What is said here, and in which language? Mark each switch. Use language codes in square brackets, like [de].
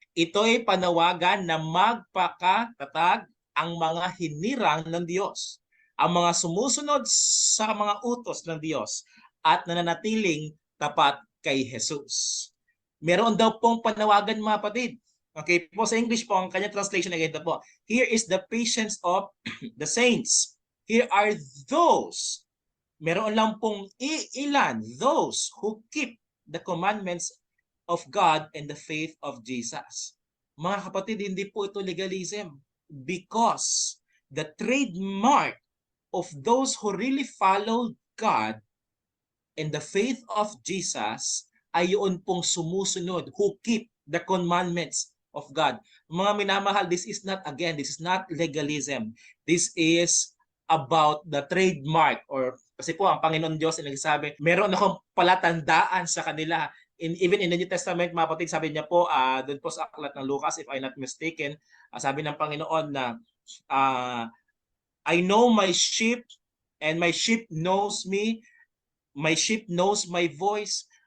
[tl] Ito ay panawagan na magpakatatag ang mga hinirang ng Diyos, ang mga sumusunod sa mga utos ng Diyos at nananatiling tapat kay Jesus. Meron daw pong panawagan, mga kapatid. Okay po, sa English po, ang kanya translation again po. [en] Here is the patience of the saints. Here are those. [tl] Meron lang pong ilan, [en] those who keep the commandments of God and the faith of Jesus. [tl] Mga kapatid, hindi po ito [en] legalism because the trademark of those who really follow God and the faith of Jesus [tl] ay yun pong sumusunod, [en] who keep the commandments of God. [tl] Mga minamahal, [en] this is not legalism. This is about the trademark or [tl] kasi po ang Panginoon Diyos ay nagsasabi, meron akong palatandaan sa kanila. [en] Even in the New Testament, [tl] mga kapatid, sabi niya po, doon po sa aklat ng Lucas, [en] if I'm not mistaken, [tl] sabi ng Panginoon na, [en] I know my sheep and my sheep knows me, my sheep knows my voice.